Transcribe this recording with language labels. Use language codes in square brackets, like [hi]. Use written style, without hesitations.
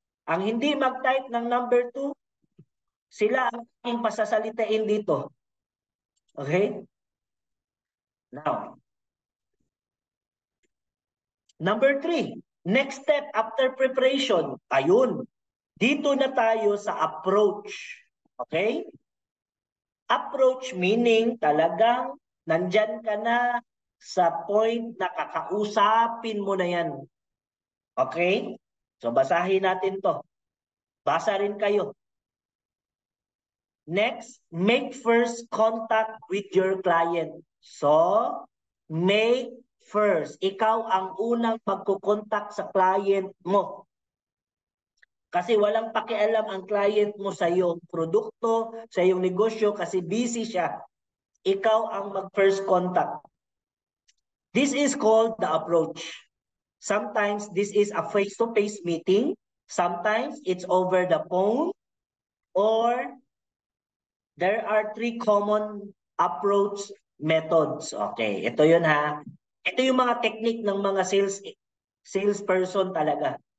[tl] Ang hindi mag-type ng number 2, sila ang aking pasasalitain dito. Okay? [en] Now, number 3, next step after preparation. [tl] Ayun. Dito na tayo sa approach. Okay? [en] Approach meaning [tl] talagang nandyan ka na sa point na kakausapin mo na yan. Okay? So basahin natin to. Basa rin kayo. [en] Next, make first contact with your client. So, make first. [tl] Ikaw ang unang magkukontak sa client mo. Kasi walang pakialam ang client mo sa iyong produkto, sa iyong negosyo kasi busy siya. Ikaw ang mag-first contact. [en] This is called the approach. Sometimes this is a face-to-face meeting. Sometimes it's over the phone. Or there are 3 common approach methods. [tl] Okay, ito yun ha. Ito yung mga technique ng mga salesperson talaga.